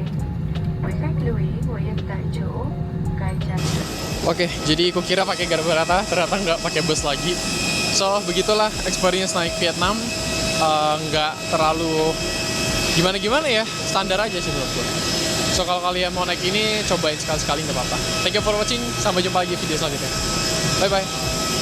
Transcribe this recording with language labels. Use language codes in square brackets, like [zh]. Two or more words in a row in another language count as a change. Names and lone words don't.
[vi] Quý khách lưu ý ngồi yên tại chỗ, cài chặt. [id] Oke, jadi aku kira pakai garba rata, ternyata nggak pakai bus lagi. So, begitulah experience naik Vietnam. Nggak terlalu gimana ya, standar aja sih menurutku. So kalau kalian mau naik ini, cobain sekali-sekali nggak apa-apa. [en] Thank you for watching, [id] sampai jumpa lagi video selanjutnya. [en] Bye bye.